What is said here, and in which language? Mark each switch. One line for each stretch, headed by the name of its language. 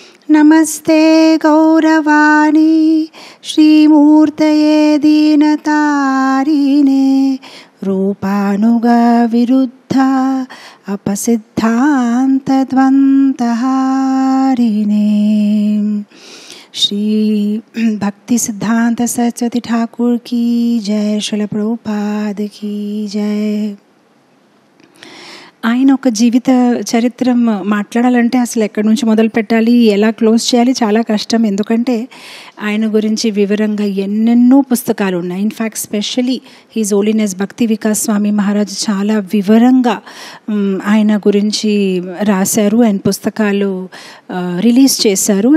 Sanskrit: నమస్తే గౌరవాణి శ్రీమూర్తయే దీనతారిణే రూపానుగ విరుద్ధ अपसिद्धांतद्वंतहारिणे.
Hindi: श्री भक्ति सिद्धांत सरस्वती ठाकुर की जय. श्रील प्रभुपाद की जय.
Telugu: ఆయన ఒక జీవిత చరిత్ర మాట్లాడాలంటే అసలు ఎక్కడి నుంచి మొదలు పెట్టాలి, ఎలా క్లోజ్ చేయాలి చాలా కష్టం. ఎందుకంటే ఆయన గురించి వివరంగా ఎన్నెన్నో పుస్తకాలు ఉన్నాయి. ఇన్ఫ్యాక్ట్ స్పెషలీ హీజ్ హోలీనెస్ భక్తి వికాస్ స్వామి మహారాజ్ చాలా వివరంగా ఆయన గురించి రాశారు అండ్ పుస్తకాలు రిలీజ్ చేశారు.